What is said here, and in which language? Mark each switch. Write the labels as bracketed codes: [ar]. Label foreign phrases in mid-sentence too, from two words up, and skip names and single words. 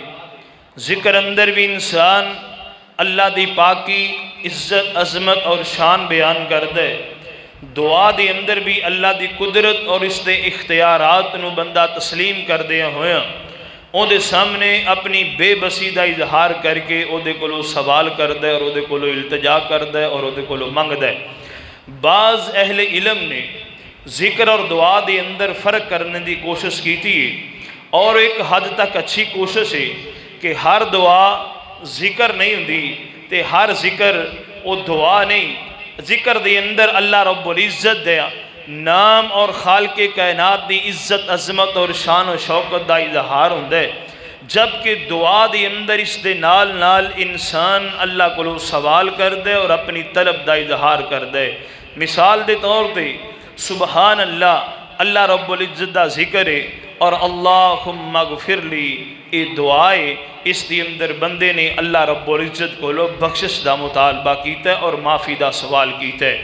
[pa] ذکر اندر بھی انسان اللہ دی پاکی عزت عظمت اور شان بیان کر دے، دعا دے اندر بھی اللہ دی قدرت اور اس دے اختیارات نو بندہ تسلیم کر دیا ہویا، او دے سامنے اپنی بے بسی دا اظہار کر کے او دے کولو سوال کر دے اور او دے کولو التجا کر دے اور او دے کولو منگ دے۔ بعض اہل علم نے ذکر اور دعا دے اندر فرق کرنے دی کوشش کی تھی اور ایک حد تک اچھی کوشش ہے کہ ہر دعا ذکر نہیں ہوندی تے ہر ذکر او دعا نہیں۔ ذکر دے اندر اللہ رب العزت دیا نام اور خالق کائنات دی عزت عظمت اور شان و شوکت دا اظہار ہوندے، جبکہ دعا دے اندر اس دے نال نال انسان اللہ کو سوال کر دے اور اپنی طلب دا اظہار کر دے۔ مثال دے طور پہ سبحان اللہ رب العزت دا ذکر ہے اور [ar] اللہم اغفر لی [pa] اے دعائے، اس دی اندر بندے نے اللہ رب العزت کو بخشش دا مطالبہ کیتا ہے اور معافی دا سوال کیتا ہے۔